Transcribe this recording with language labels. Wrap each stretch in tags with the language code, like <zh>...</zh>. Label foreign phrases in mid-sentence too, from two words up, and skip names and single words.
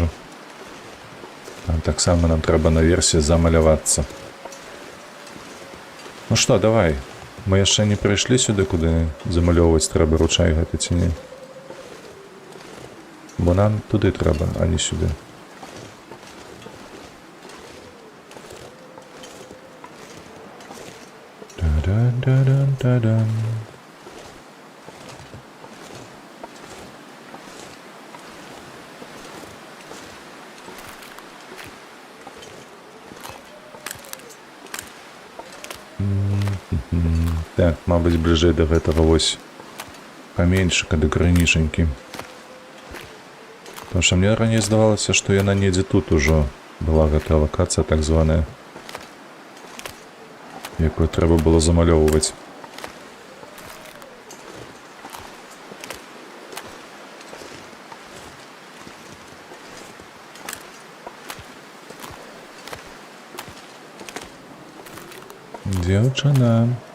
<be>Там таксама нам трэба наверсе замалявацца. Ну што, давай. Мы яшчэ не прыйшлі сюды, куды замалёўваць трэба ручай гэты ці не. Бо нам туды трэба, а не сюды. Та-дан-та-дан-та-дан. Так, мабыць, бліжэй да гэтага вось каменьчыка, да крынічанькі. Потому што мне раней здавалася, што яна недзе тут ужо была гэтая лакацыя так званая, якую трэба было замалёўваць. Дзяўчына.</be>